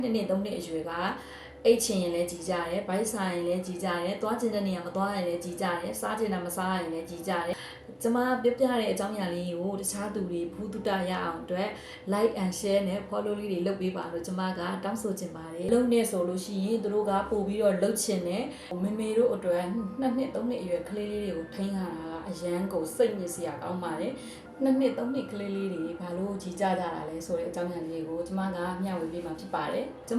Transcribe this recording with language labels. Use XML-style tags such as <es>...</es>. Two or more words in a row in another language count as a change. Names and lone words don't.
<my>နေ့3နှစ်အရွယ်ကအိတ်ချင်ရင်လည်းကြီးကြတယ်၊ဘိုက်ဆိုင်ရင်လည်းကြီးကြတယ်၊သွားကျင်တဲ့နေရာမသွားရင်လည်းကြီးကြတယ်၊စားကျင်တာမစားရင်လည်းကြီးကြတယ်။ကျွန်မပြပြတဲ့အကြောင်းအရာလေးကိုတခြားသူတွေဘူးတုတရအောင်အတွက်</my> <en>like and share</en> <my>နဲ့ follow လေးတွေလုပ်ပေးပါလို့ကျွန်မကတောင်းဆိုချင်ပါတယ်။လုပ်နေဆိုလို့ရှိရင်တို့ကပို့ပြီး တော့လှုပ်ချင်တယ်။မေမေတို့အတွက်2နှစ်3နှစ်အရွယ်ကလေးလေးတွေကိုထိန်းရတာကအရန်ကိုစိတ်ညစ်စရာကောင်းပါတယ်။2နှစ်3နှစ်ကလေးလေးတွေဘာလို့ကြီးကြကြတာလဲဆိုတဲ့အကြောင်းအရာလေးကိုကျွန်မကမျှဝေပေးမှာဖြစ်ပါတယ်။ကျွန်မ</my>